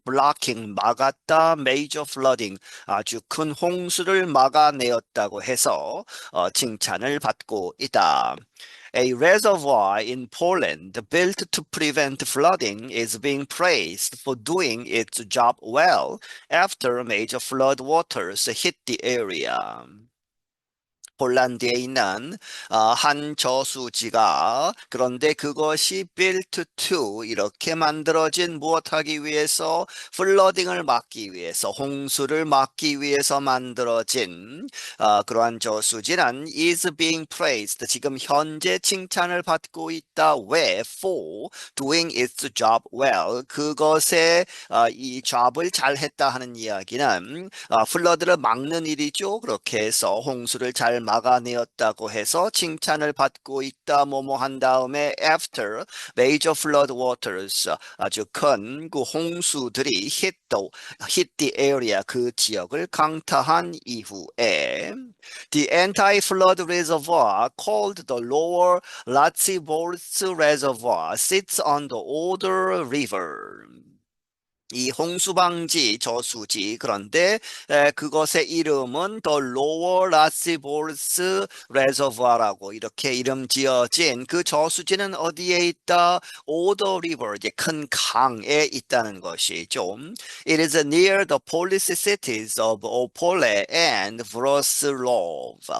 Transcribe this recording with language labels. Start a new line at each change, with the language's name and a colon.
Korean: blocking 막았다,
English: major flooding
Korean: 아주 큰 홍수를 막아내었다고 해서 칭찬을 받고 있다.
English: A reservoir in Poland built to prevent flooding is being praised for doing its job well after major flood waters hit the area.
Korean: 폴란드에 있는 한 저수지가 그런데 그것이
English: built to
Korean: 이렇게 만들어진 무엇하기 위해서 플러딩을 막기 위해서 홍수를 막기 위해서 만들어진 그러한 저수지는
English: is being praised
Korean: 지금 현재 칭찬을 받고 있다. 왜?
English: For doing its job well
Korean: 그것에 이 job을 잘했다 하는 이야기는 플러드를 막는 일이죠. 그렇게 해서 홍수를 잘 막아내었다고 해서 칭찬을 받고 있다. 뭐뭐 한 다음에
English: after major flood waters
Korean: 아주 큰 그 홍수들이
English: hit the area
Korean: 그 지역을 강타한 이후에
English: the anti-flood reservoir called the lower Ratsiborz reservoir sits on the Oder River.
Korean: 이 홍수방지 저수지 그런데 그것의 이름은 The Lower Ratsiborz Reservoir라고 이렇게 이름 지어진 그 저수지는 어디에 있다? Oder River 이제 큰 강에 있다는 것이죠.
English: It is near the Polish cities of Opole and Wrocław.